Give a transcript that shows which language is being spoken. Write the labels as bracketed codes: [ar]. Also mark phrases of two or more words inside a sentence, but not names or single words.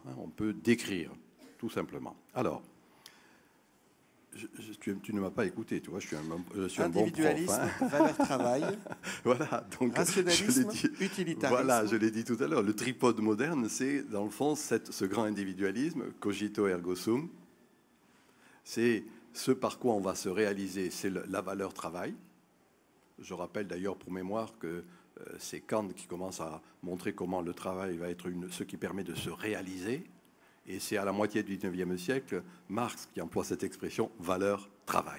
[fr] On peut décrire, tout simplement. Alors, tu ne m'as pas écouté, tu vois, je suis un bon prof. Individualisme, valeur travail, voilà, donc, rationalisme, utilitarisme. Voilà, je l'ai dit tout à l'heure, le tripode moderne, c'est dans le fond ce grand individualisme, [la] cogito ergo sum, [fr] c'est ce par quoi on va se réaliser, c'est la valeur travail. Je rappelle d'ailleurs pour mémoire que c'est Kant qui commence à montrer comment le travail va être ce qui permet de se réaliser. Et c'est à la moitié du XIXe siècle, Marx qui emploie cette expression « valeur-travail ».